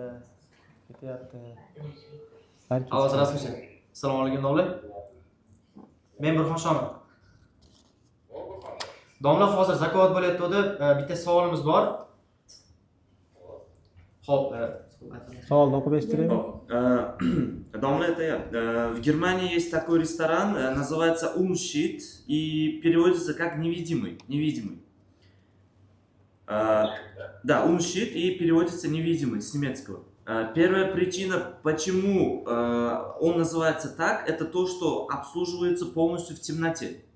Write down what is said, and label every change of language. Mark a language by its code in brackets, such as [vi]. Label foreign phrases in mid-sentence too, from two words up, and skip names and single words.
[uz] Ketyapti. Ovoz rasmiy. Assalomu alaykum domla. Men Burxon Shomil. Domla hozir zakovat bo'layapti dedi. Bitta savolimiz bor. Xo'p, Savolni o'qib eshittiraymi? [ru] Домла в Германии есть такой ресторан, называется Unshit и переводится как невидимый. Невидимый. Да, Unshit и переводится невидимый с немецкого. Первая причина, почему он называется так, это то, что обслуживается полностью в темноте.